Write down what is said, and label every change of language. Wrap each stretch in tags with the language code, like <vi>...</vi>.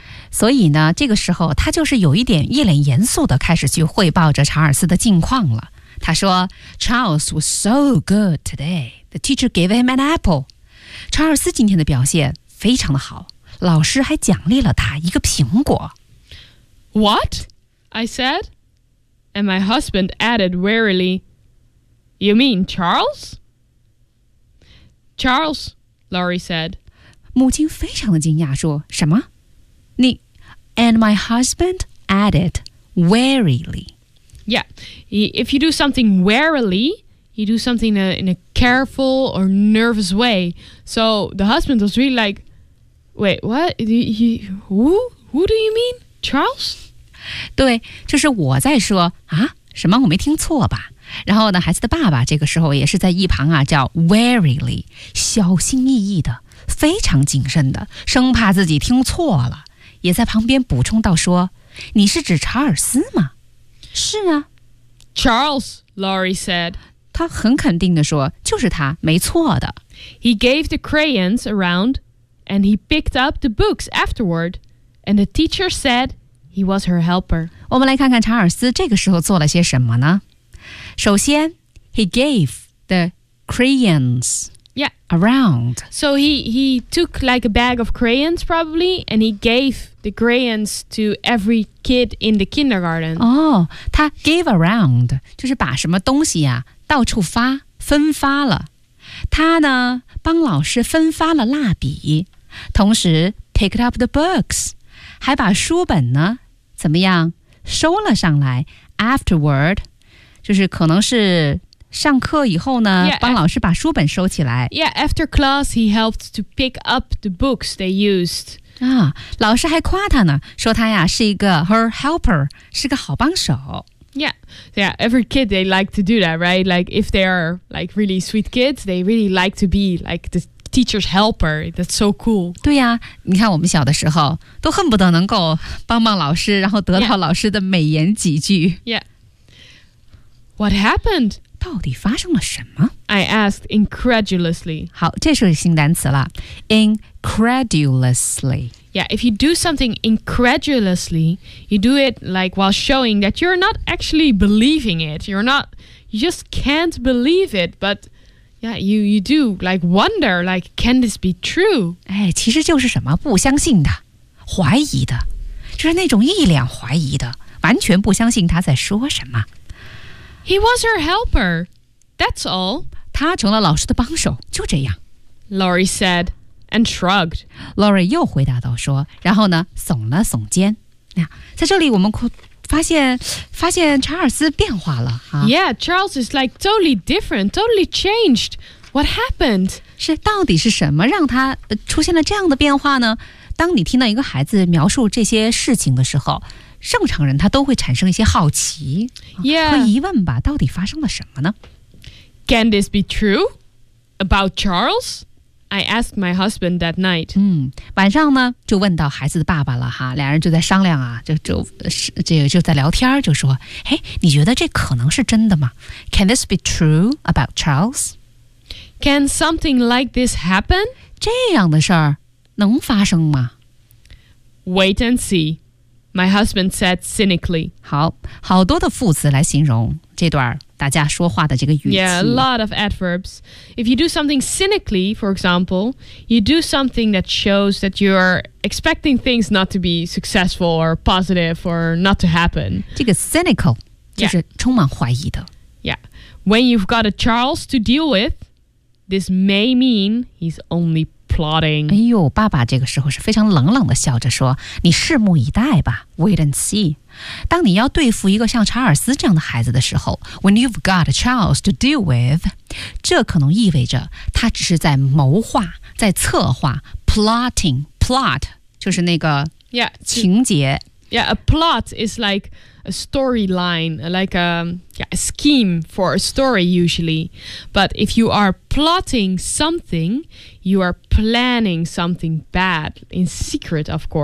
<zh>所以呢，这个时候他就是有一点一脸严肃的开始去汇报着查尔斯的近况了。他说</zh> <en>，Charles was so good today. The teacher gave him an apple.</en> <zh>查尔斯今天的表现非常的好，老师还奖励了他一个苹果。</zh> <en>What? I said. And my husband added wearily, You mean Charles? Charles, Laurie said.</en> <zh>母亲非常的惊讶说什么你</zh> <en>And my husband added wearily. Yeah, if you do something wearily, you do something in a careful or nervous way. So the husband was really like, Wait, what? Who do you mean? Charles?</en> <zh>对，就是我在说啊，什么我没听错吧？然后呢，孩子的爸爸这个时候也是在一旁啊，叫 warily， 小心翼翼的，非常谨慎的，生怕自己听错了，也在旁边补充到说：“你是指查尔斯吗？” 是啊。</zh> <en>Charles, Laurie said.</en> <zh>他很肯定地说，就是他，没错的。</zh> <en>He gave the crayons around, and he picked up the books afterward, and the teacher said he was her helper.</en> <zh>我们来看看查尔斯这个时候做了些什么呢？首先</zh> <en>,he gave the crayons. Yeah. Around. So he took like a bag of crayons probably, and he gave the crayons to every kid in the kindergarten.</en> <zh>Oh, 他</zh> <en>gave around,</en> <zh>就是把什么东西啊到处发分发了。他呢帮老师分发了蜡笔，同时</zh> <en>picked up the books,</en> <zh>还把书本呢怎么样收了上来</zh> <en>afterward,</en> <zh>就是可能是上课以后呢 yeah, 帮老师把书本收起来。</zh> <en>Yeah, after class, he helped to pick up the books they used.</en> <zh>啊，老师还夸他呢，说他呀是一个</zh> <en>her helper,</en> <zh>是个好帮手。</zh> <en>Yeah, yeah, every kid, they like to do that, right? Like, if they are, like, really sweet kids, they really like to be, like, the teacher's helper. That's so cool.</en> <zh>对呀，你看我们小的时候，都恨不得能够帮帮老师，然后得到老师的美言几句。</zh> <en>Yeah. What happened?</en> <zh>到底发生了什么?</zh> <en>I asked incredulously.</en> <zh>好,这是新单词了。Incredulously.</zh> <en>Yeah, if you do something incredulously, you do it like while showing that you're not actually believing it. You're not, you just can't believe it. But yeah, you do like wonder, like, can this be true?</en> <zh>哎,其实就是什么不相信的,怀疑的,就是那种一脸怀疑的,完全不相信他在说什么。</zh> <en>He was her helper. That's all.</en> <zh>他成了老师的帮手，就这样。</zh> <en>Laurie said and shrugged.</en> <zh>Laurie 又回答道说，然后呢，耸了耸肩。在这里我们发现查尔斯变化了。</zh> <en>Yeah, Charles is like totally different, totally changed. What happened?</en> <zh>是到底是什么让他出现了这样的变化呢？当你听到一个孩子描述这些事情的时候，正常人他都会产生一些好奇、 yeah. 和疑问吧，到底发生了什么呢？</zh> <en>Can this be true? About Charles? I asked my husband that night.</en> <zh>晚上呢就问到孩子的爸爸了哈，两人就在商量啊，就在聊天，就说，哎，你觉得这可能是真的吗？</zh> <en>Can this be true about Charles? Can something like this happen?</en> <zh>这样的事儿能发生吗？</zh> <en>Wait and see. My husband said cynically.</en> <zh>好，好多的副词来形容这段大家说话的这个语气。</zh> <en>Yeah, a lot of adverbs. If you do something cynically, for example, you do something that shows that you're expecting things not to be successful or positive or not to happen.</en> <zh>这个 cynical 就是充满怀疑的。 Yeah.</zh> <en>When you've got a Charles to deal with, this may mean he's only positive. Plotting.</en> <zh>哎呦，爸爸这个时候是非常冷冷的笑着说，你拭目以待吧 ,</zh> <en>wait and see.</en> <zh>当你要对付一个像查尔斯这样的孩子的时候 ,</zh> <en>when you've got a child to deal with,</en> <zh>这可能意味着他只是在谋划，在策划 ,plotting, plot, 就是那个情节。</zh> <en>Yeah, a plot is like a storyline, like a scheme for a story usually. But if you are plotting something, you are planning something bad in secret, of course.</en>